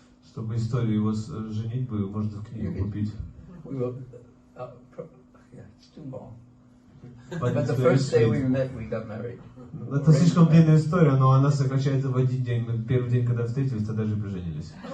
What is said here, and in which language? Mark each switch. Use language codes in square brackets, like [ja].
[ru] Чтобы историю его женитьбы можно в книгу купить. [en] We will, yeah, it's too long. But the first day we met, we got married. [ru] Это слишком длинная история, но она сокращается в один день. Мы первый день, когда встретились, тогда же поженились.